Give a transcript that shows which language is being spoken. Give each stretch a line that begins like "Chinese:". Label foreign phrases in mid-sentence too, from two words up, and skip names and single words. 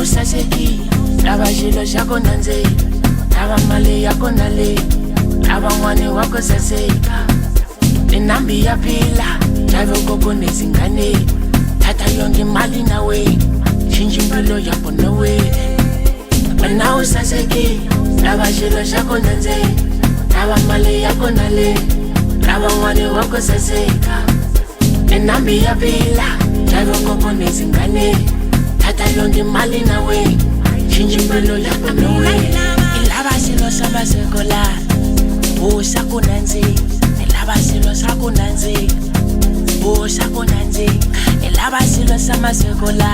Tsonga: usaseki lava xilo xa ku nandzika lava mali ya ku nale lava n'wani wa ku saseka inambi ya phila lava
Zulu: koko nezingane thatha yonke imali nawe shintsha impilo yakho
Tsonga: nawe wena usaseki lava xilo xa ku nandzika lava mali ya ku nale lava n'wani wa ku saseka inambi ya phila lava
Zulu: koko nezingane thatha yonke imali nawe shintsha impilo yakho nawe
Tsonga: ilava xilo xa masikola xa ku nandzika ilava xilo xa ku nandzika xa ku nandzika ilava xilo xa masikola